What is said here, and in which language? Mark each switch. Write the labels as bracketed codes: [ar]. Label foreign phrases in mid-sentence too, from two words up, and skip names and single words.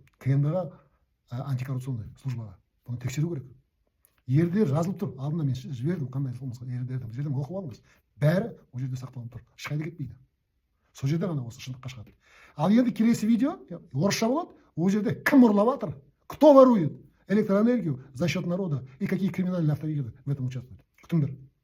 [kk] КМБ-ға антикоррупционный службаға. Бұны тексеру керек. Ердер жазылып тұр. Алдында мен жібердім, қандай қылмысқа ердердім. Жерден оқып алыңыз. Бәрі ол жерде сақталып тұр. Ешқайда кетпейді. Сол жерде ғана осы шындыққа шығады. Ал енді келесі видео орысша болады. Ол жерде кім ұрлап жатыр? [ru] Кто ворует электроэнергию за счет народа и какие криминальные авторитеты в этом участвуют? [kk] Күтіңдер.